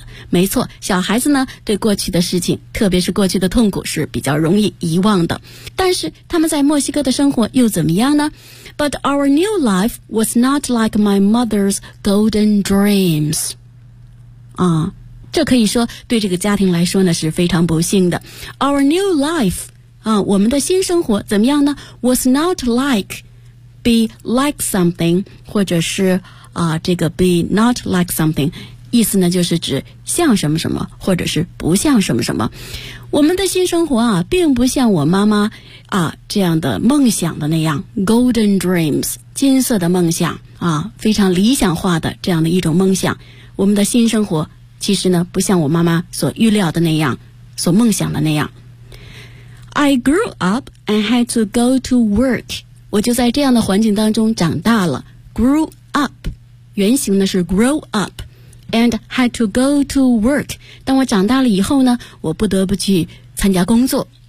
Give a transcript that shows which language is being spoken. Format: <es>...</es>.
<zh>没错，小孩子呢对过去的事情，特别是过去的痛苦是比较容易遗忘的。但是他们在墨西哥的生活又怎么样呢？</zh> <en>But our new life was not like my mother's golden dreams.</en> <zh>这可以说对这个家庭来说呢是非常不幸的。</zh> <en>Our new life,</en> <zh>我们的新生活怎么样呢？</zh> <en>Was not like, be like something,</en> <zh>或者是这个</zh> <en>be not like something</en> <zh>意思呢就是指像什么什么或者是不像什么什么。我们的新生活啊并不像我妈妈这样的梦想的那样，</zh> <en>golden dreams</en> <zh>金色的梦想非常理想化的这样的一种梦想。我们的新生活其实呢不像我妈妈所预料的那样，所梦想的那样。</zh> <en>I grew up and had to go to work.</en> <zh>我就在这样的环境当中长大了。</zh> <en>grew up</en> <zh>原型呢是</zh> <en>grow up, and had to go to work.</en> <zh>当我长大了以后呢，我不得不去参加工作。</zh>